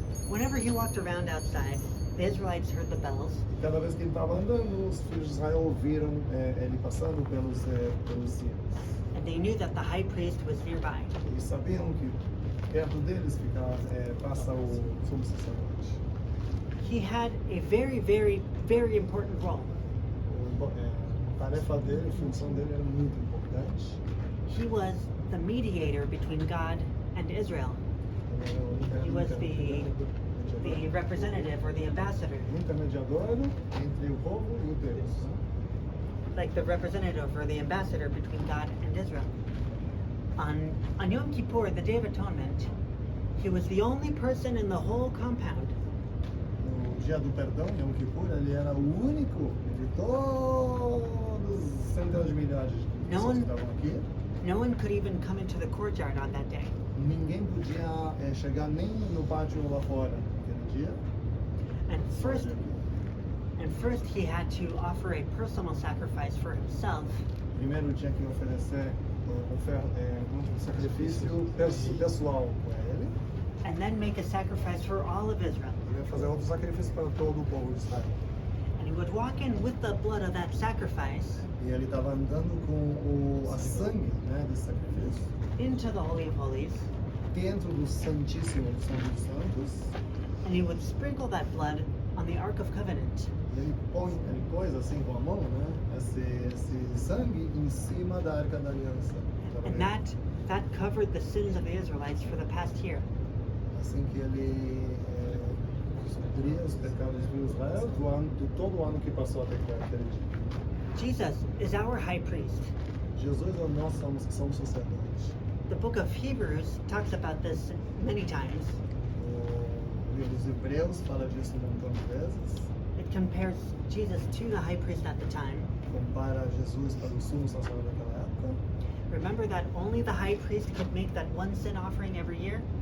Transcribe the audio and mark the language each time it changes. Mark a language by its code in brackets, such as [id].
[en] Whenever he walked around outside, the Israelites heard the bells, [pt] Cada vez que ele estava andando, os filhos de Israel ouviram ele passando pelos sinos. [en] and they knew that the high priest was nearby. [pt] Eles sabiam que perto deles passa o sumo sacerdote. [en] He had a very, very, very important role. [pt] A tarefa dele, a função dele era muito importante. [en] He was the mediator between God and Israel, He was the representative or the ambassador, [pt] Intermediador entre o povo e o Deus. [en] like the representative or the ambassador between God and Israel. On Yom Kippur, the Day of Atonement, he was the only person in the whole compound [pt] No dia do perdão, Yom Kippur, ele era o único de todos os centenas de milhares de pessoas que estavam aqui. [en] No one could even come into the courtyard on that day. [pt] Ninguém podia chegar nem no pátio lá fora naquele dia. [en] And first he had to offer a personal sacrifice for himself, [pt] Primeiro tinha que oferecer um sacrifício pessoal para ele. [en] and then make a sacrifice for all of Israel. [pt] Ele ia fazer outro sacrifício para todo o povo de Israel. [en] And he would walk in with the blood of that sacrifice [pt] E ele estava andando com a sangue, né, desse sacrifício [en] into the Holy of Holies, [pt] dentro do Santíssimo dos Santos Santos. [en] and he would sprinkle that blood on the Ark of Covenant. [pt] E ele pôs assim com a mão, né, esse sangue em cima da Arca da Aliança. [en] And that covered the sins of the Israelites for the past year. [pt] Assim que ele cobria os pecados de Israel do todo o ano que passou até aquele dia. [en] Jesus is our high priest. [pt] Jesus é o nosso sumo sacerdote. [en] The book of Hebrews talks about this many times. [pt] O livro dos Hebreus fala disso um montão de vezes. [en] It compares Jesus to the high priest at the time. [pt] Compara Jesus para o sumo sacerdote daquela época. [en] Remember that only the high priest could make that one sin offering every year?